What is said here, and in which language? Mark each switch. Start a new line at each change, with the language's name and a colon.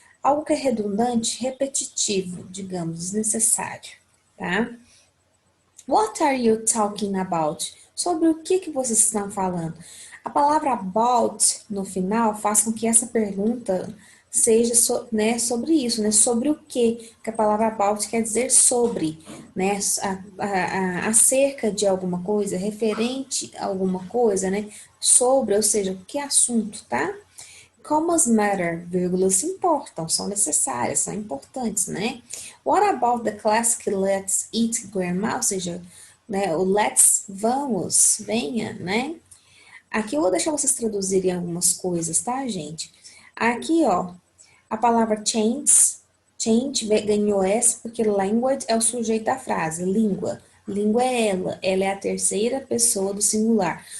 Portuguese: Algo que é redundante, repetitivo, digamos, desnecessário, tá?
English: What are you talking about?
Portuguese: Sobre o que vocês estão falando? A palavra about no final faz com que essa pergunta seja né, sobre isso, né? Sobre o que a palavra about quer dizer sobre, né? Acerca de alguma coisa, referente a alguma coisa, né? Sobre, ou seja, que assunto, tá?
English: Commas matter,
Portuguese: vírgulas importam, são necessárias, são importantes, né?
English: What about the classic let's eat grandma?
Portuguese: Ou seja, né, o let's, vamos, venha, né? Aqui eu vou deixar vocês traduzirem algumas coisas, tá, gente? Aqui, ó, a palavra change ganhou S porque language é o sujeito da frase, língua. Língua é ela é a terceira pessoa do singular.